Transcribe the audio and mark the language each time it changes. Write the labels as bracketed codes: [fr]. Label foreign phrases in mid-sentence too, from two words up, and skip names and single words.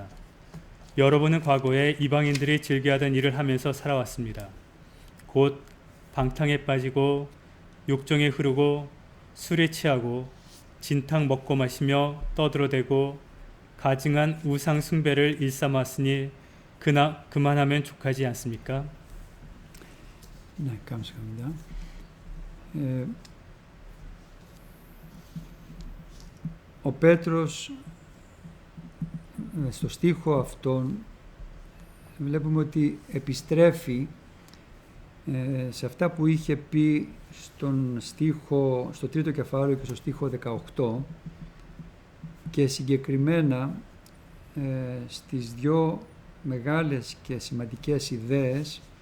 [ko] 여러분은 과거에 이방인들이 즐겨하던 일을 하면서 살아왔습니다. 곧 방탕에 빠지고 욕정에 흐르고 술에 취하고 진탕 먹고 마시며 떠들어대고 가증한 우상 숭배를 일삼았으니 그만하면 족하지 않습니까? Ναι, 감사합니다. [el] Ο Πέτρος στο στίχο αυτόν βλέπουμε ότι επιστρέφει σε αυτά που είχε πει στο τρίτο κεφάλαιο και στο στίχο 18 και συγκεκριμένα στις δύο μεγάλες και σημαντικές ιδέες